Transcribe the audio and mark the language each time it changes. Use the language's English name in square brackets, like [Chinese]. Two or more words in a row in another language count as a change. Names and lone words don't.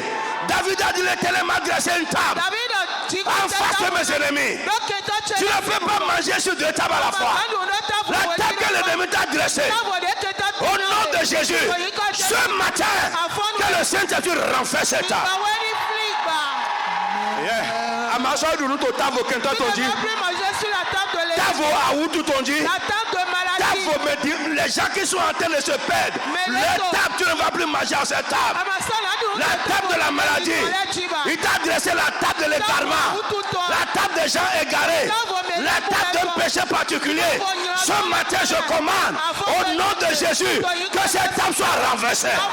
[French] David a dit l'Éternel m'a dressé une table en face de mes ennemis. Tu ne peux pas manger sur deux tables à la fois. La table que l'ennemi t'a dressée, au nom de Jésus, ce matin, que le Saint-Esprit renverse cette table. Amaso dunu to tavo kenta tonji. Tavo aoutou tonji. Tavo me dit les gens qui sont en train de se perdre. Les tables, tu ne vas plus manger à cette table. La table de la maladie. Il t'a dressé la table de l'égarement. La table des gens égarés. La table d'un péché particulier. Ce matin, je commande au nom de Jésus que cette table soit renversée.